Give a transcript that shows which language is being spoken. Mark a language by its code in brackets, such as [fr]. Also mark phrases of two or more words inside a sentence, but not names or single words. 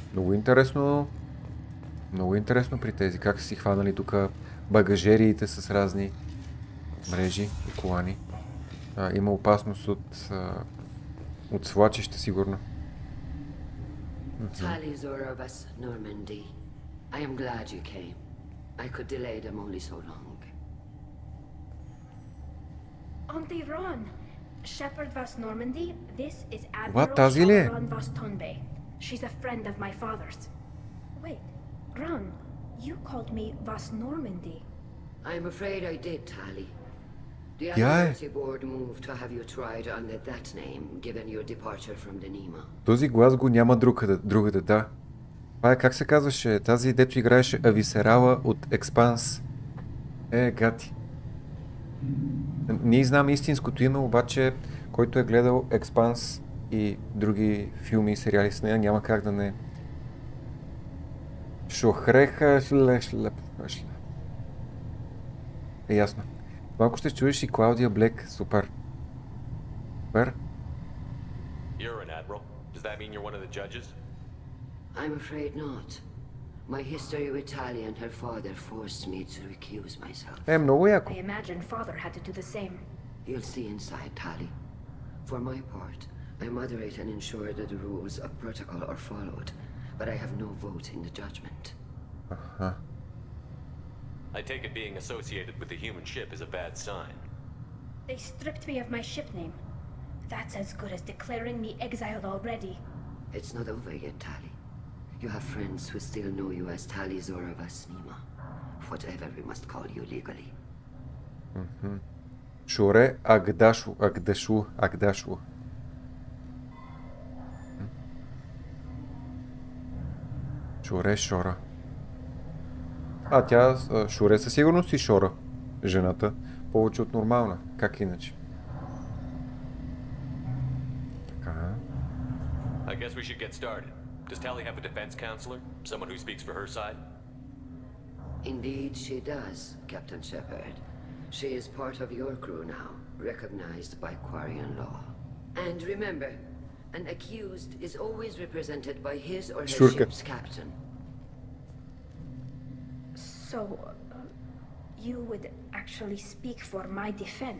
[bg] Много интересно при тези. Как са си хванали тук багажериите с разни мрежи и колани. Има опасност от свлачище, сигурно. [en] Tali Zora vas Normandy. I am glad you came. I could delay them only so long. Auntie Ron, Shepard vas Normandy, this is What, Admiral Ron vas Tonbe. She's a friend of my father's. Wait, Ron, you called me vas Normandy. I'm afraid I did, Tali. The Admiralty Board moved to have you try to under that name, given your departure from the Nima. [bg] Този глас го няма другаде, да. Това е, как се казваше, тази дето играеше Ависерала от Експанс. Гати. Ние знам истинското име, обаче, който е гледал Експанс и други филми и сериали с нея, няма как да не... Шохреха, ясно. Малко ще чуеш и Клаудия Блек. Супер. Супер. [en] You're an admiral. Does that mean you're one of the judges? I'm afraid not. My history with Tali and her father forced me to recuse myself. [bg] Много яко. [en] I imagine father had to do the same. You'll see inside, Tali. For my part, I moderate and ensure that the rules of protocol are followed, but I have no vote in the judgment. I take it being associated with the human ship is a bad sign. They stripped me of my ship name. That's as good as declaring me exiled already. It's not over yet, Tali. You have friends who still know you as Tali Zoravasnima. Whatever we must call you legally. [bg] Шуре Агдашу. Шора. Тя Шуре със сигурност и Шора. Жената. Повече от нормална. Как иначе? Така. [en] I guess we should get started. Does Tali have a defense counselor? Someone who speaks for her side? Indeed, she does, Captain Shepard. She is part of your crew now, recognized by Quarian law. And remember, an accused is always represented by his or her ship's captain. So, you would actually speak for my defense?